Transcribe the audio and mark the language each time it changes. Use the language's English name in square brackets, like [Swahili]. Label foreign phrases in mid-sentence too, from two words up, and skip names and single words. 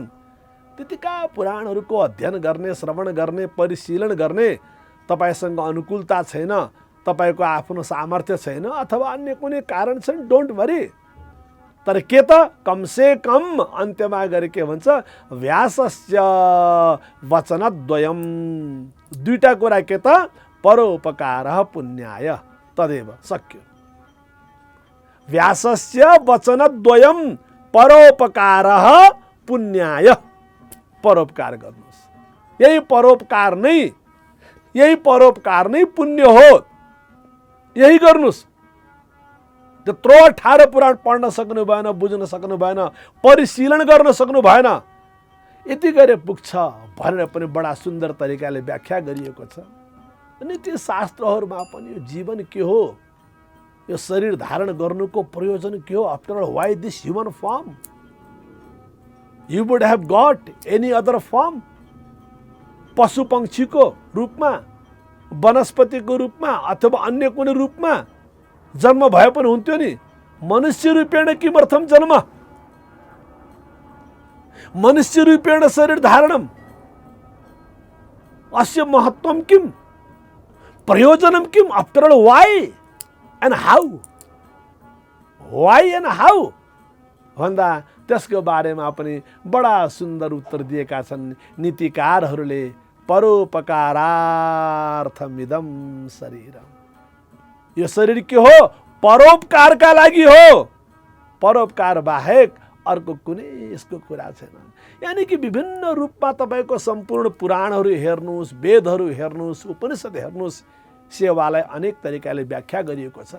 [Nepali] त्यतिका पुराणहरूको अध्ययन गर्ने, श्रवण गर्ने, परिशीलन गर्ने तपाईसँग अनुकूलता छैन, तपाईको आफ्नो सामर्थ्य छैन अथवा अन्य कुनै कारण छैन, [English] don't worry. [Nepali] तर के त कमसे कम अन्त्यमा गरे के भन्छ, [Sanskrit] व्यासस्य वचनद्वयम्। [Nepali] दुईटा कुरा के त, [Sanskrit] परोपकारः पुण्याय तदेव सक्यो। व्यासस्य वचनद्वयम् परोपकारः पुण्याय। [Nepali] परोपकार गर्नुहोस्। यही परोपकार नै पुण्य हो। यही गर्नुहोस्। त्यत्रो 18 पुराण पढ्न सक्नु भएन, बुझ्न सक्नु भएन, परिशीलन गर्न सक्नु भएन, यति गरे पुग्छ भनेर पनि बडा सुन्दर तरिकाले व्याख्या गरिएको छ। अनि ती शास्त्रहरूमा पनि यो जीवन के हो, यो शरीर धारण गर्नुको प्रयोजन के हो, [English] after all why this human form? you would have got any other form. [Nepali] पशु पंक्षीको रूपमा, वनस्पतिको रूपमा अथवा अन्य कुनै रूपमा जन्म भए पनि हुन्थ्यो नि। [Sanskrit] मनुष्य रूपेण किमर्थम जन्म? मनुष्य रूपेण शरीर धारणम अस्य महत्वम किम? प्रयोजनम किम? [English] after all why and how? why and how [Nepali] भन्दा त्यसको बारेमा पनि बडा सुन्दर उत्तर दिएका छन् नीतिकारहरूले। [Sanskrit] परोपकारार्थमिदं शरीरम। [Nepali] यो शरीर के हो? परोपकारका लागि हो। परोपकार बाहेक अर्को कुनै यसको कुरा छैन। यानी कि विभिन्न रूपमा तपाईको सम्पूर्ण पुराणहरू हेर्नुहोस्, वेदहरू हेर्नुहोस्, उपनिषद हेर्नुहोस्, सेवालाई अनेक तरिकाले व्याख्या गरिएको छ।